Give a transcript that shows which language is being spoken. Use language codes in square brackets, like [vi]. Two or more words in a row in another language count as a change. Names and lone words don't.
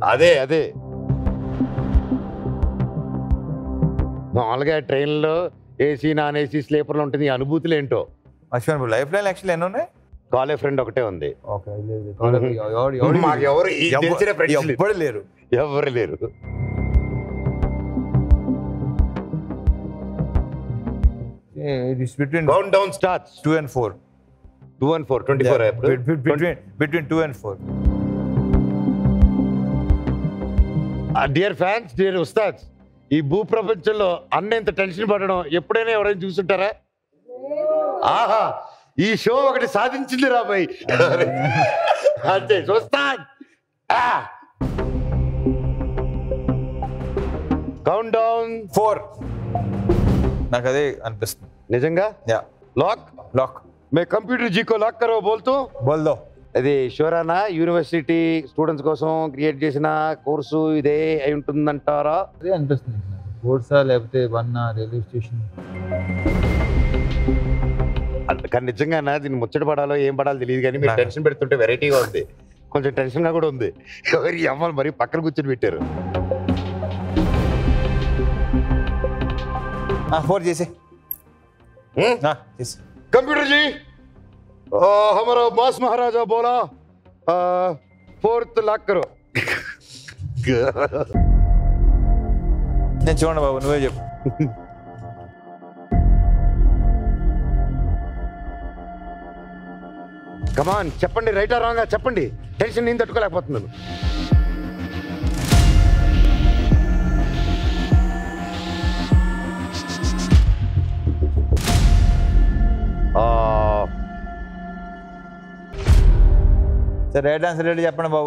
[te] అదే మామూలుగా ట్రైన్లో [en] AC non AC [te] స్లీపర్లో ఉంటుంది. ఈ అనుభూతులు ఏంటో మర్చిపోయాను. [en] life line actually [te] ఎన్ని ఉన్నాయి? [en] college friend [te] ఒకటే ఉంది. ఎవరు లేరు. [en] Count down starts. 2 and 4. 2 and 4. 24 April. Between 2 and 4. Dear fans, dear ustads, [te] ఈ భూ ప్రపంచంలో అన్న ఇంత టెన్షన్ పడడం ఎప్పుడైనా ఎవరైనా చూస్తుంటారా? ఆహా, ఈ షో ఒకటి సాధించింది రాబాయ్. అంతే చూస్తా. [en] count down [te] 4. నాకు అదే అనిపిస్తుంది నిజంగా. [hi] लॉक मैं कंप्यूटर जी को लॉक करो बोल दो. [te] అది షోరానా [en] university students [te] కోసం క్రియేట్ చేసిన కోర్సు ఇదే అయి ఉంటుందంటారా? అదే అనిపిస్తుంది. కోర్సా లేకపోతే [en] railway station. [te] కానీ నిజంగా దీన్ని ముచ్చట పడాలో ఏం పడాలో తెలియదు. కానీ మీరు టెన్షన్ పెడుతుంటే వెరైటీగా ఉంది, కొంచెం టెన్షన్గా కూడా ఉంది. ఎవరి అమ్మాయిలు మరి పక్కన కూర్చొని పెట్టారు. 4 చేసి [hi] कंप्यूटर जी हमारा मास महाराजा बोला 4th लॉक करो. [te] నేను చూడండి బాబు, నువ్వే చెప్పు. కమాన్ చెప్పండి, రైటా రాంగా చెప్పండి. టెన్షన్ నేను తట్టుకోలేకపోతున్నాను. సరే, [en] right answer [te] ఏంటి చెప్పండి బాబు.